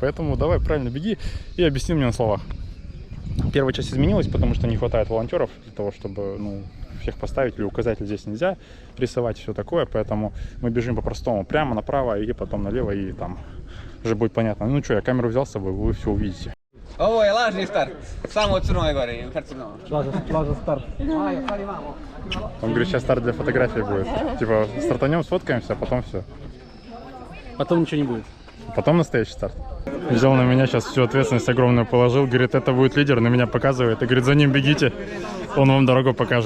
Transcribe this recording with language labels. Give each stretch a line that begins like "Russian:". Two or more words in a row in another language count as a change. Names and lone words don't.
Russian: Поэтому давай правильно беги, и объясни мне на словах. Первая часть изменилась, потому что не хватает волонтеров для того, чтобы, ну, всех поставить, или указатель здесь нельзя рисовать, все такое. Поэтому мы бежим по-простому, прямо направо и потом налево, и там уже будет понятно. Ну что, я камеру взял с собой, вы все увидите.
Serbian: Ovo je lažni start. Samo od Crnoj Gore u Herceg-Novom.
Russian: Лажа старт. Он говорит, сейчас старт для фотографии будет. Типа, стартанем, сфоткаемся, а потом все. Потом ничего не будет. Потом настоящий старт. Взял на меня сейчас всю ответственность огромную положил. Говорит, это будет лидер, на меня показывает. И говорит, за ним бегите, он вам дорогу покажет.